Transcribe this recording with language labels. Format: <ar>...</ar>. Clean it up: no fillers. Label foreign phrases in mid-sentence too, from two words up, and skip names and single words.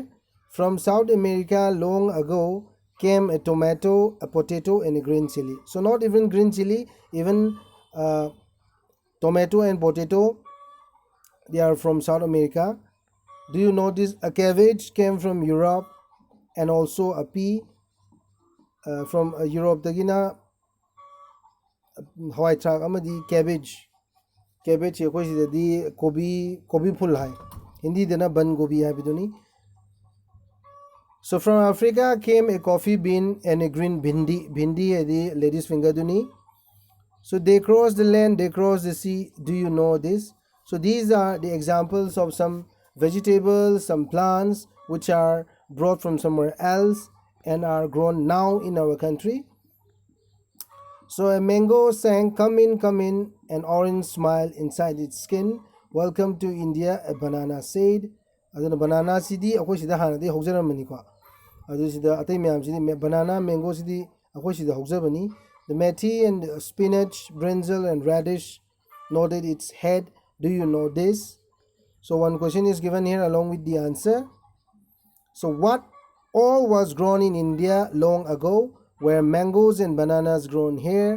<en>From South America long ago came a tomato, a potato, and a green chili. So not even green chili, even tomato and potato, they are from South America. Do you notice a cabbage came from Europe,</en> <mni>and also a pea from Europe dagina hawai thak amadi cabbage akhoi sidadi kobi phul hai, hindi dana</mni> <hi>ban gobi</hi> <mni>hai biduni.</mni> <en>So from Africa came a coffee bean and a green bhindi hai di ladies finger duni. So they crossed the land, they crossed the sea. Do you know this? So these are the examples of some vegetables, some plants which are brought from somewhere else and are grown now in our country. So a mango sang, come in, an orange smile inside its skin. Welcome to India, a banana said.</en> <mni>Aduna banana sidi akhoi sida hana de haujaramani ko. Adu sida atai myam sidi banana mango sidi akhoi sida haujabani.</mni> <en>The methi and spinach, brinjal and radish nodded its head. Do you know this? So one question is given here along with the answer. So what all was grown in India long ago were mangoes and bananas grown here.</en>